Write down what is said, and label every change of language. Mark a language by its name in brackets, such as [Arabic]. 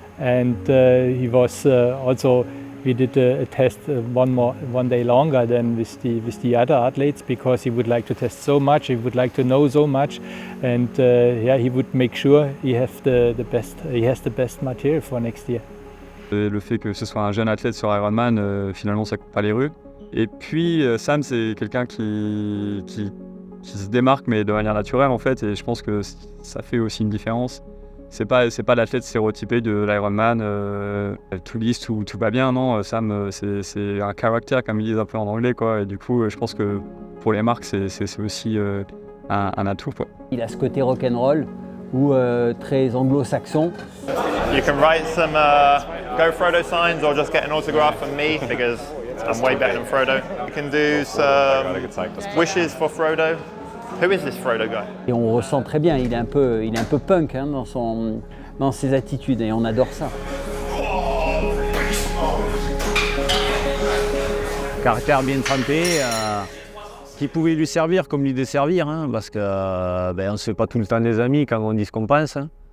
[English] And he was also, we did a test one day longer than with the other athletes, because he would like to test so much, he would like to know so much, and he would make sure he has the best material for next year. [French] Le fait que ce soit un jeune athlète sur Ironman, finalement ça coupe pas les rues. Et puis Sam, c'est quelqu'un qui se démarque, mais de manière naturelle en fait, et je pense que ça fait aussi une différence. C'est pas l'athlète stéréotypé de l'Ironman, tout lisse, tout va bien, non. Sam, c'est un caractère, comme ils disent un peu en anglais, quoi. Et du coup, je pense que pour les marques, c'est aussi un atout, quoi. Il a ce côté rock'n'roll ou très anglo-saxon. [English] You can write some Go Frodo signs or just get an autograph from me because I'm way better than Frodo. You can do some wishes for Frodo. Who is this Frodo guy? [French] Et on ressent très bien, il est un peu punk hein, dans ses attitudes, et on adore ça. Caractère bien trempé, qui pouvait lui servir comme lui desservir, hein, parce que on ne se fait pas tout le temps des amis quand on dit ce qu'on pense. Hein.